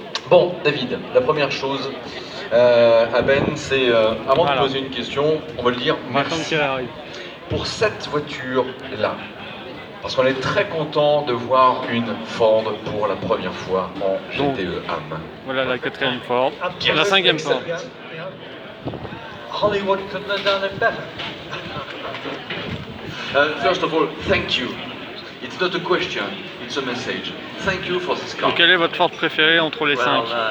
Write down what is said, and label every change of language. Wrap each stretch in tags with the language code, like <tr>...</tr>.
<fr>Bon, David, la première chose à Ben, c'est avant de poser une question, on va le dire merci pour cette voiture-là. Parce qu'on est très content de voir une Ford pour la première fois en GTE AM. Voilà la quatrième Ford, la cinquième Ford.</fr> <en>Hollywood couldn't have done it better. First of all, thank you. It's not a question, it's a message. Thank you for this car.</en> <fr>Et quelle est votre Ford préférée entre les 5?</fr>